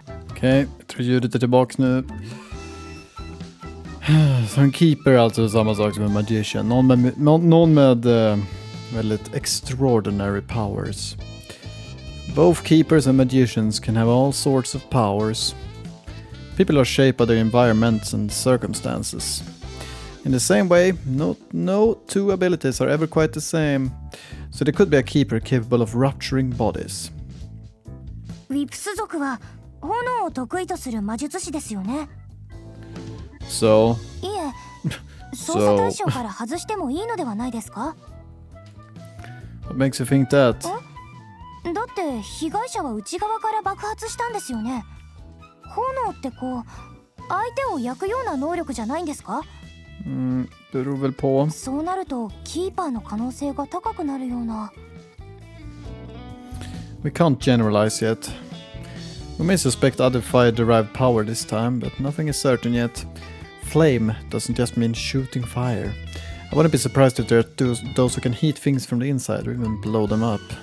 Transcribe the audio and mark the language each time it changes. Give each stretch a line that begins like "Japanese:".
Swedish: Okej, jag tror ljudet är tillbaka nu. Så en keeper är alltså samma sak som en magician. Någon med väldigt
English: extraordinary powers. Both keepers and magicians can have all sorts of powers. People are shaped by their environments and circumstances. In the same way, no two abilities are ever quite the same. So there could be a keeper capable of rupturing bodies.
Japanese: ウィプス族は炎を得意とする魔術師ですよね。
English: So...
Japanese: いえ、捜査対象から外してもいいのではないですか？
English: What makes you think that?
Japanese: だって被害者は内側から爆発したんですよね。炎ってこう相手を焼くような能力じゃないんですか？
Swedish: beror väl på.
Japanese: そうなるとキーパーの可能性が高くなるような。
English: We can't generalize yet. We may suspect other fire-derived power this time, but nothing is certain yet. Flame doesn't just mean shooting fire. I wouldn't be surprised if there are those who can heat things from the inside or even blow them up.